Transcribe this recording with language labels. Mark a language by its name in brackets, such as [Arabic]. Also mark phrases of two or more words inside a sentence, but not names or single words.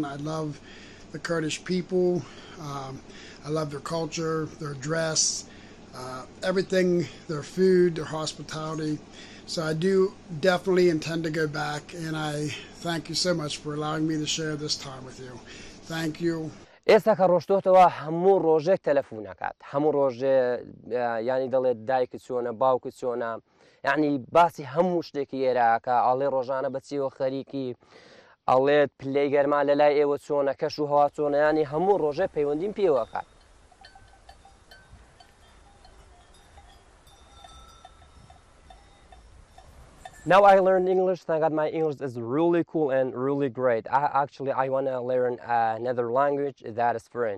[English] I love the Kurdish people. I love their culture, their dress. everything, their food, their hospitality. So I do definitely intend to go back, and I thank you so much for allowing me to share this time with you. Thank you. [Central Kurdish] ئێستا کە ڕۆشتۆتەوە هەموو ڕۆژێک تەلەفۆنەکات هەموو ڕۆژێ ینی دەڵێت دایکت چۆنە باوکت چۆنە یعنی باسی هەموو شتێکی ئێراکە ئاڵێ ڕۆژانە بەچیەوە خەریکی ئەڵێت پلەی گەرما لە لای ئێوە چۆنە کەش و هەوا چۆنە ینی هەموو ڕۆژێ پەیوەندیم پێوەکات. [English] Now I learned English. Thank God my English is really cool and really great. I want to learn another language, that is French.